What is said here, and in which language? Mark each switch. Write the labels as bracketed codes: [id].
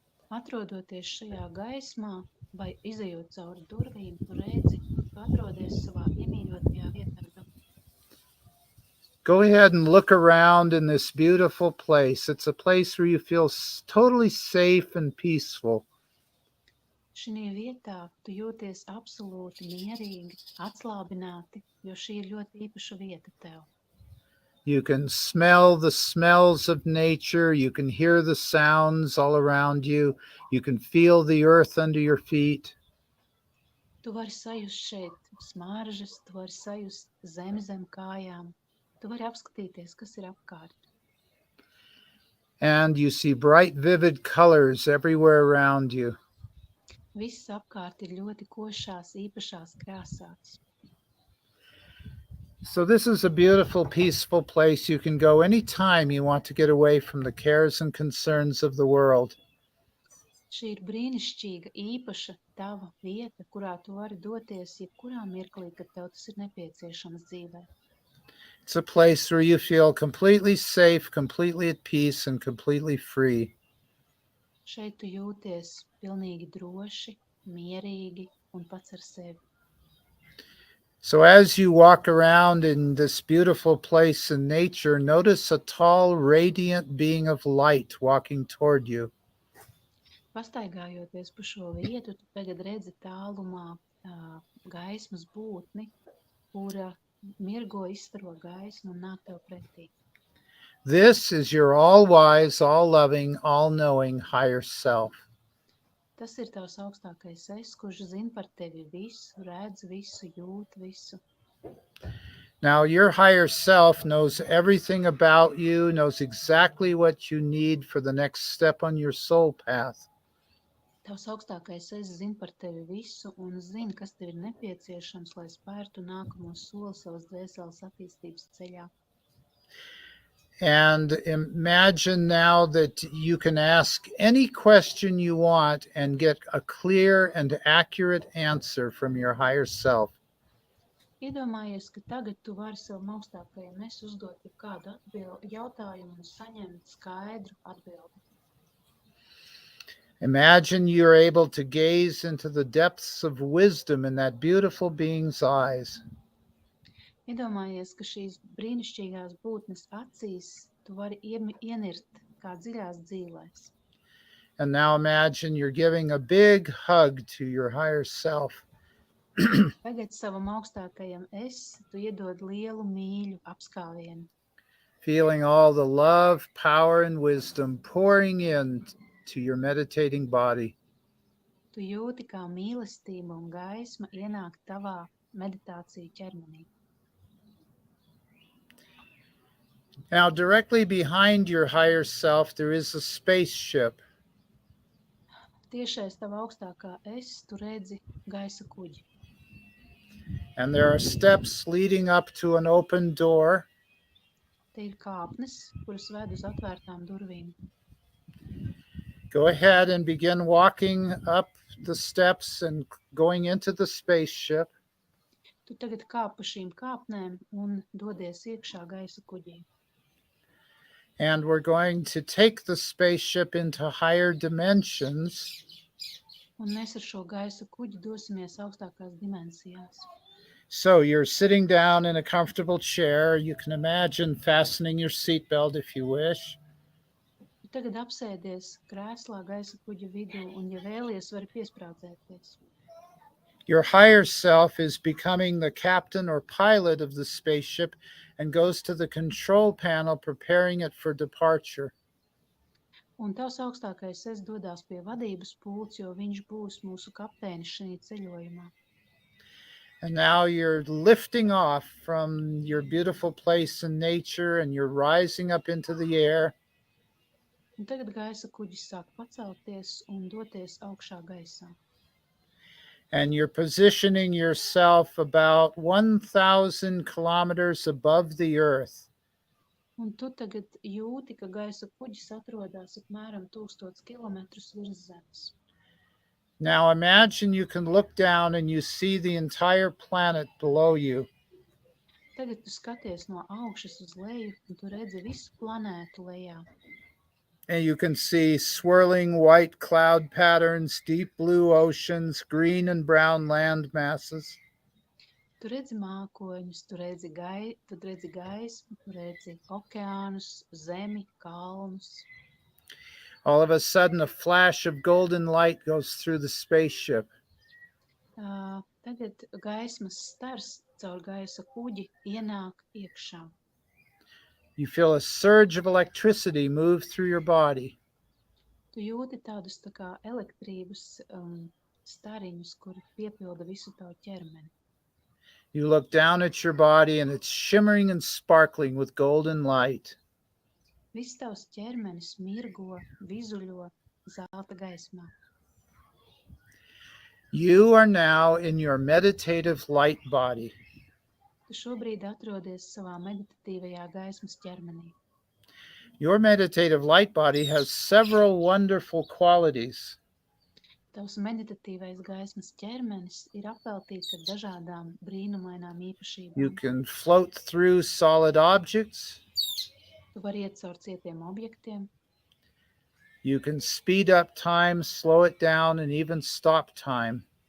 [lv] Atrodoties šajā gaismā, vai izejot cauri durvīm, tu redzi, tu atrodies savā iemīļotajā vietā. [en] Go ahead and look around in this beautiful place. It's a place where you feel totally safe and peaceful. [lv] Šajā vietā tu jūties absolūti mierīgi, atslābināti, jo šī ir ļoti īpaša vieta tev. [en] You can smell the smells of nature. You can hear the sounds all around you. You can feel the earth under your feet. [lv] Tu vari sajust šeit smaržas, tu vari sajust zemi zem kājām. Tu vari apskatīties, kas ir apkārt. [en] And you see bright, vivid colors everywhere around you. [lv] Viss apkārt ir ļoti košās, īpašās krāsās. [en] So this is a beautiful, peaceful place. You can go anytime you want to get away from the cares and concerns of the world. [lv] Šī ir brīnišķīga, īpaša tava vieta, kurā tu vari doties jebkurā mirklī, kad tev tas ir nepieciešams dzīvē. [en] It's a place where you feel completely safe, completely at peace, and completely free. [lv] Šeit tu jūties pilnīgi droši, mierīgi un pats ar sevi. [en] So as you walk around in this beautiful place in nature, notice a tall, radiant being of light walking toward you. [lv] Pastaigājoties pa šo vietu, tu tagad redzi tālumā gaismas būtni, kura mirgo izstaro gaismu un nāk tev pretī. [en] This is your all-wise, all-loving, all-knowing higher self. [lv] Tas ir tavs augstākais es, kurš zina par tevi visu, redz visu, jūt visu. [en] Now, your higher self knows everything about you, knows exactly what you need for the next step on your soul path. [lv] Tavs augstākais es zina par tevi visu un zina, kas tev ir nepieciešams, lai spērtu nākamo soli savas dvēseles attīstības ceļā. [en] And imagine now that you can ask any question you want and get a clear and accurate answer from your higher self. [lv] Iedomājies, ka tagad tu vari savam augstākajam es uzdot kādu jautājumu un saņemt skaidru atbildi. [en] Imagine you're able to gaze into the depths of wisdom in that beautiful being's eyes. [lv] Iedomājies, ka šīs brīnišķīgās būtnes acīs tu vari ienirt kā dziļās dzīvēs. [en] And now imagine you're giving a big hug to your higher self. [lv] Tagad savam augstākajam es tu iedod lielu mīļu apskāvienu. [en] Feeling all the love, power, and wisdom pouring in to your meditating body. [lv] Tu jūti, kā mīlestība un gaisma ienāk tavā meditāciju ķermenī. [en] Now, directly behind your higher self, there is a spaceship. [lv] Tiešais tava augstākā es tu redzi gaisa kuģi. [en] And there are steps leading up to an open door. [lv] Te ir kāpnes, kuras ved uz atvērtām durvīm. [en] Go ahead and begin walking up the steps and going into the spaceship. [lv] Tu tagad kāp pa šīm kāpnēm un dodies iekšā gaisa kuģī. [en] And we're going to take the spaceship into higher dimensions. [lv] Un mēs ar šo gaisa kuģi dosimies augstākās dimensijās. [en] So you're sitting down in a comfortable chair. You can imagine fastening your seatbelt if you wish. [lv] Tu tagad apsēdies krēslā gaisa kuģa vidū un, ja vēlies, vari piesprādzēties. [en] Your higher self is becoming the captain or pilot of the spaceship and goes to the control panel, preparing it for departure. [lv] Un tavs augstākais es dodās pie vadības pults, jo viņš būs mūsu kapteinis šajā ceļojumā. [en] And now you're lifting off from your beautiful place in nature and you're rising up into the air. [lv] Un tagad gaisa kuģis sāk pacelties un doties augšā gaisā. [en] And you're positioning yourself about 1,000 kilometers above the earth. [lv] Un tu tagad jūti, ka gaisa kuģis atrodas apmēram 1000 kilometrus virs zemes. [en] Now imagine you can look down and you see the entire planet below you. [lv] Tagad tu skaties no augšas uz leju un tu redzi visu planētu lejā. [en] And you can see swirling white cloud patterns, deep blue oceans, green and brown land masses. [lv] Tu redzi mākoņus, tu redzi gaismu, tu redzi okeānus, zemi, kalnus. [en] All of a sudden, a flash of golden light goes through the spaceship. [lv] Tagad gaismas stars caur gaisa kuģi ienāk iekšā. [en] You feel a surge of electricity move through your body. [lv] Tu jūti tādus tā kā elektrības stariņus, kuri piepilda visu tavu ķermeni. [en] You look down at your body and it's shimmering and sparkling with golden light. [lv] Viss tavs ķermenis mirgo, vizuļo zelta gaismā. [en] You are now in your meditative light body. [lv] Tu šobrīd atrodies savā meditatīvajā gaismas ķermenī. [en] Your meditative light body has several wonderful qualities. [lv] Tavs meditatīvais gaismas ķermenis ir apveltīts ar dažādām brīnumainām īpašībām. [en] You can float through solid objects. [lv] Tu vari iet caur cietiem objektiem. [en] You can speed up time, slow it down, and even stop time.